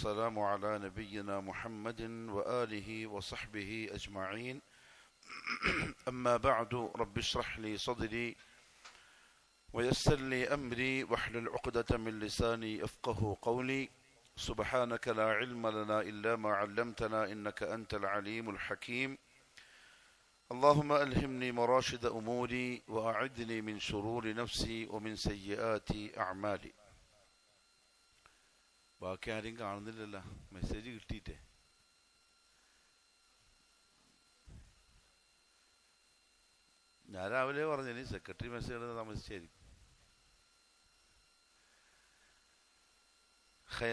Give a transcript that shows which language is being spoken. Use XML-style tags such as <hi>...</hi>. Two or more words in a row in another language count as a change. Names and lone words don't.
<ar>والسلام على نبينا محمد وآله وصحبه أجمعين أما بعد رب اشرح لي صدري ويسر لي أمري واحلل عقدة من لساني يفقه قولي سبحانك لا علم لنا إلا ما علمتنا إنك أنت العليم الحكيم اللهم ألهمني مراشد أموري وأعذني من شرور نفسي ومن سيئات أعمالي.</ar> <ml>ബാക്കി ആരും കാണുന്നില്ലല്ലോ, മെസ്സേജ് കിട്ടിയിട്ടേ. ഞാൻ രാവിലെ പറഞ്ഞു സെക്രട്ടറി മെസ്സേജ് താമസിച്ചായിരിക്കും. ഖൈർ.</ml>